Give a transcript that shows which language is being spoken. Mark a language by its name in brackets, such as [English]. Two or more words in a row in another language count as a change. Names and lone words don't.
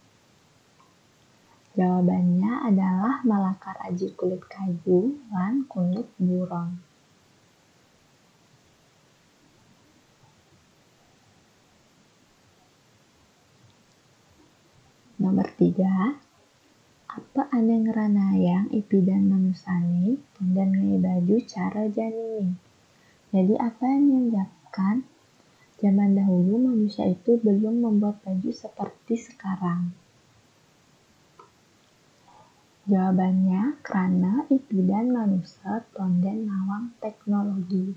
[Indonesian] Jawabannya adalah [Balinese] malakar aji [Indonesian] kulit kayu dan kulit burung. [Balinese] Nomor 3, apa ane ngeranayang ipidan manusani dan ngai baju cara janini? [Indonesian] Jadi apa yang menyebabkan zaman dahulu manusia itu belum membuat baju seperti sekarang? Jawabannya karena [Balinese] ipidan manusia tonden nawang teknologi.